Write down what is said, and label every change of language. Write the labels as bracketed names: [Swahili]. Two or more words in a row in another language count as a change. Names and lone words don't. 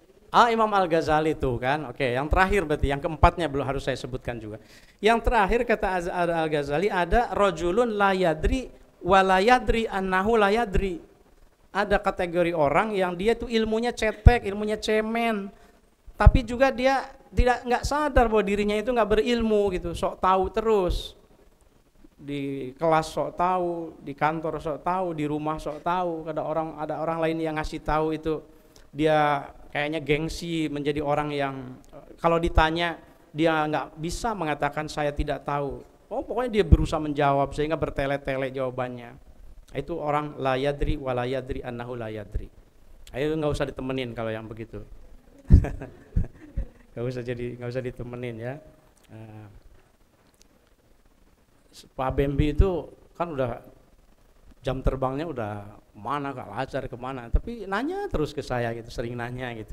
[Indonesian] Imam Al-Ghazali tuh kan. Oke, yang terakhir berarti yang keempatnya belum harus saya sebutkan juga. Yang terakhir kata Al-Ghazali ada [Arabic] رجل لا يدري ولا يدري أنه لا يدري. [Indonesian] Ada kategori orang yang dia tuh ilmunya cetek, ilmunya cemen, tapi juga dia nggak sadar bahwa dirinya itu nggak berilmu gitu, sok tahu terus. Di kelas sok tahu, di kantor sok tahu, di rumah sok tahu. Ada orang lain yang ngasih tahu itu dia kayaknya gengsi menjadi orang yang kalau ditanya dia nggak bisa mengatakan saya tidak tahu. Oh pokoknya dia berusaha menjawab sehingga bertele-tele jawabannya. Itu orang [Arabic] لا يدري ولا يدري أنه لا يدري. [Indonesian] Ayo nggak usah ditemenin kalau yang begitu. nggak usah ditemenin ya. Pak Bembi itu kan udah jam terbangnya udah mana Kak Lajar kemana, tapi nanya terus ke saya gitu, sering nanya gitu.